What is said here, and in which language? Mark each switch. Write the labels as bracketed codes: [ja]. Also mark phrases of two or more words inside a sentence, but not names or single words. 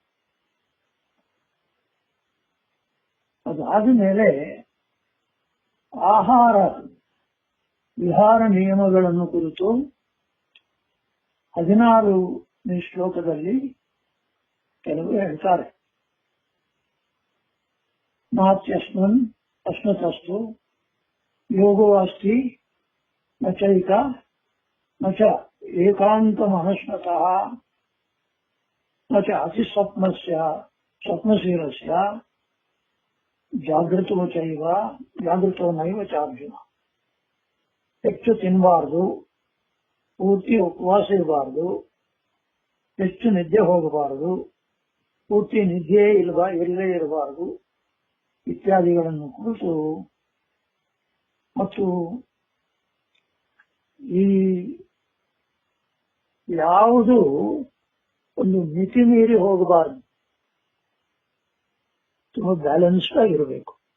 [kn] ಅದಾದ ಮೇಲೆ ಆಹಾರ ವಿಹಾರ ನಿಯಮಗಳನ್ನು ಕುರಿತು 16ನೇ ಶ್ಲೋಕದಲ್ಲಿ ಕೆಲವು ಹೇಳ್ತಾರೆ. [sa] ನಾತ್ಯಸ್ಮನ್ ಅಶ್ನತಸ್ತು ಯೋಗೋ ಅಸ್ತಿ ನಚೈಕ ನಚ ಏಕಾಂತಮನಶ್ನತಃ ನಚ ಅತಿಸ್ವಪ್ನಸ್ಯ ಸ್ವಪ್ನಶೀಲಸ್ಯ ಜಾಗೃತೋ ಚೈವ ಜಾಗೃತೋ ನೈವ ಚಾರ್ಜುನ. [kn] ಹೆಚ್ಚು ತಿನ್ನಬಾರದು, ಪೂರ್ತಿ ಉಪವಾಸ ಇರಬಾರದು, ಹೆಚ್ಚು ನಿದ್ದೆ ಹೋಗಬಾರದು, ಪೂರ್ತಿ ನಿದ್ದೆ ಇಲ್ಲೇ ಇರಬಾರದು ಇತ್ಯಾದಿಗಳನ್ನು ಕುರಿತು, ಮತ್ತು ಈ ಯಾವುದು ಒಂದು ಮಿತಿ ಮೀರಿ ಹೋಗಬಾರದು, ತುಂಬಾ ಬ್ಯಾಲೆನ್ಸ್ಡ್ ಆಗಿರಬೇಕು.